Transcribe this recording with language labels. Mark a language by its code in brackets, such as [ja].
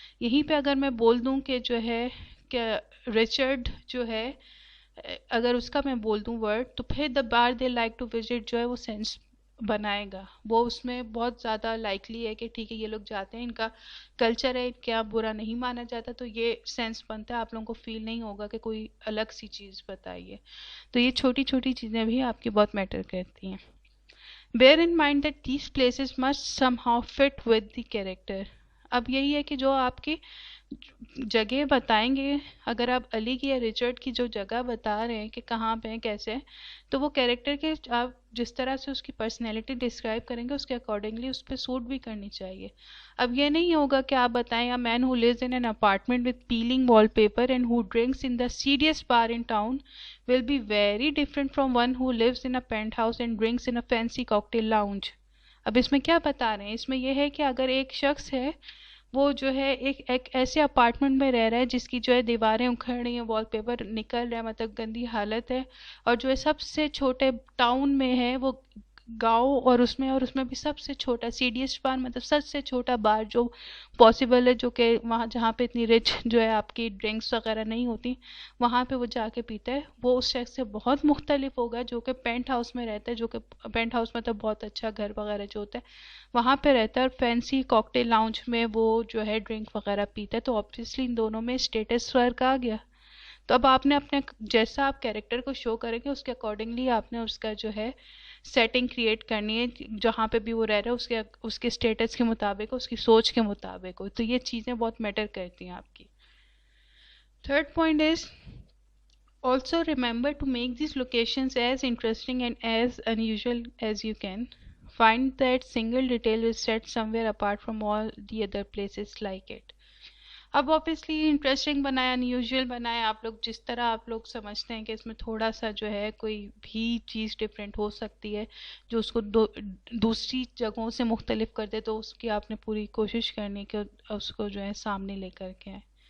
[ur] یہیں پہ اگر میں بول دوں کہ جو ہے کہ رچرڈ جو ہے، اگر اس کا میں بول دوں ورڈ، تو پھر [en] the bar they like to visit [ur] جو ہے وہ سینس بنائے گا، وہ اس میں بہت زیادہ لائکلی ہے کہ ٹھیک ہے یہ لوگ جاتے ہیں، ان کا کلچر ہے، کیا برا نہیں مانا جاتا، تو یہ سینس بنتا ہے، آپ لوگوں کو فیل نہیں ہوگا کہ کوئی الگ سی چیز بتائیے. تو یہ چھوٹی چھوٹی چیزیں بھی آپ کی بہت میٹر کرتی ہیں. [en] bear in mind that these places must somehow fit with the character. [ur] اب یہی ہے کہ جو آپ کی جگہ بتائیں گے، اگر آپ علی کی یا ریچرڈ کی جو جگہ بتا رہے ہیں کہ کہاں پہ ہیں کیسے، تو وہ کیریکٹر کے آپ جس طرح سے اس کی پرسنالٹی ڈسکرائب کریں گے اس کے اکارڈنگلی اس پہ سوٹ بھی کرنی چاہیے. اب یہ نہیں ہوگا کہ آپ بتائیں [en] a man who lives in an apartment with peeling wallpaper and who drinks in the seediest bar in town will be very different from one who lives in a penthouse and drinks in a fancy cocktail lounge. [ur] اب اس میں کیا بتا رہے ہیں؟ اس میں یہ ہے کہ اگر ایک شخص ہے وہ جو ہے ایک ایسے اپارٹمنٹ میں رہ رہا ہے جس کی جو ہے دیواریں اکھڑ رہی ہیں، وال پیپر نکل رہا ہے، مطلب گندی حالت ہے، اور جو ہے سب سے چھوٹے ٹاؤن میں ہے وہ گاؤں، اور اس میں بھی سب سے چھوٹا سیڈیسٹ بار، مطلب سب سے چھوٹا بار جو پاسبل ہے، جو کہ وہاں جہاں پہ اتنی رچ جو ہے آپ کی ڈرنکس وغیرہ نہیں ہوتی، وہاں پہ وہ جا کے پیتا ہے، وہ اس شخص سے بہت مختلف ہوگا جو کہ پینٹ ہاؤس میں رہتا ہے، جو کہ پینٹ ہاؤس مطلب بہت اچھا گھر وغیرہ جو ہوتا ہے وہاں پہ رہتا ہے، اور فینسی کاکٹیل لاؤنج میں وہ جو ہے ڈرنک وغیرہ پیتا ہے. تو آبویسلی ان دونوں میں اسٹیٹس فرق آ گیا. تو اب آپ نے اپنے جیسا آپ کیریکٹر کو شو کریں گے اس کے اکارڈنگلی آپ نے اس کا جو ہے سیٹنگ کریٹ کرنی ہے، جہاں پہ بھی وہ رہ رہا ہے اس کے اسٹیٹس کے مطابق، اس کی سوچ کے مطابق ہو. تو یہ چیزیں بہت میٹر کرتی ہیں آپ کی. [en] Third point is also remember to make these locations as interesting and as unusual as you can. Find that single detail is set somewhere apart from all the other places like it. [ur] اب obviously interesting بنایا، unusual بنایا، آپ لوگ جس طرح آپ لوگ سمجھتے ہیں کہ اس میں تھوڑا سا جو ہے کوئی بھی چیز ڈفرینٹ ہو سکتی ہے جو اس کو دوسری جگہوں سے مختلف کر دے، تو اس کی آپ نے پوری کوشش کرنی کہ اس کو جو ہے سامنے لے کر کے آئیں.